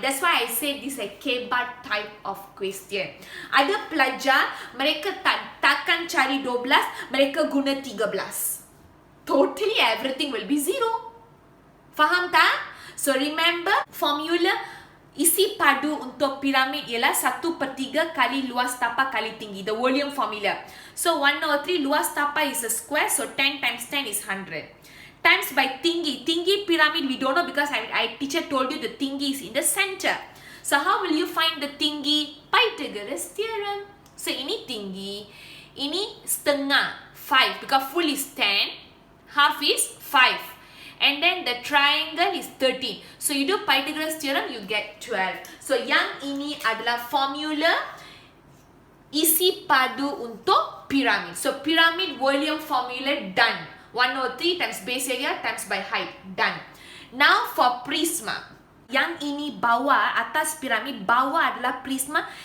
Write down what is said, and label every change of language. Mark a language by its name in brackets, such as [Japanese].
[English] That's why I say this is a kebat type of question. [Malay] Ada pelajar, mereka takkan cari 12, mereka guna 13. [English] Totally everything will be 0. [Malay] Faham tak? [English] So remember, [Malay] formula isi padu untuk piramid ialah 1/3 kali luas tapak kali tinggi. [English] The volume formula. So 1/3 [Malay] luas tapak [English] is a square. So 10 times 10 is 100. Times by tinggi. [Malay] Tinggi piramid [English] we don't know because I teacher told you the tinggi is in the center. So how will you find the tinggi? Pythagoras Theorem. [Malay] So ini tinggi. Ini setengah 5 [English] because full is 10. Half is 5. And then the triangle is 13. So you do Pythagoras Theorem, you get 12. [Malay] So yang ini adalah formula isi padu untuk piramid. [English] So pyramid volume formula done. 103 times base area times by height. Done. Now for prisma. [Malay] Yang ini bawah, atas piramid, bawah adalah prisma.